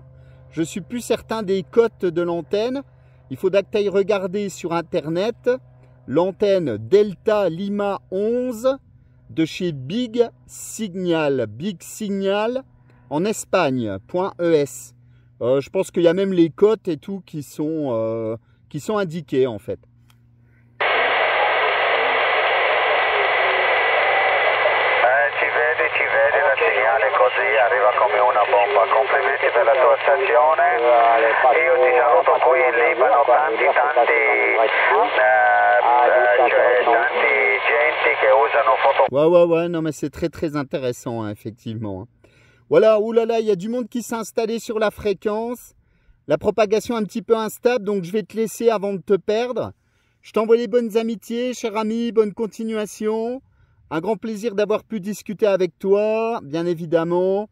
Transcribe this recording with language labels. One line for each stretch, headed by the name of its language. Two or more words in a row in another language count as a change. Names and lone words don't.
French: Je suis plus certain des cotes de l'antenne. Il faudra que tu ailles regarder sur Internet l'antenne Delta Lima 11 de chez Big Signal en Espagne.es. Je pense qu'il y a même les cotes et tout qui sont indiquées en fait.
Italian: Ci vedi la segnale così, arriva come una bomba. Complimenti per la tua stazione. Io ti saluto qui in Libano, tanti genti che usano photo.
French: Ouais, non mais c'est très intéressant, hein, effectivement. Voilà, oulala, il y a du monde qui s'est installé sur la fréquence. La propagation est un petit peu instable, donc je vais te laisser avant de te perdre. Je t'envoie les bonnes amitiés, cher ami, bonne continuation. Un grand plaisir d'avoir pu discuter avec toi, bien évidemment.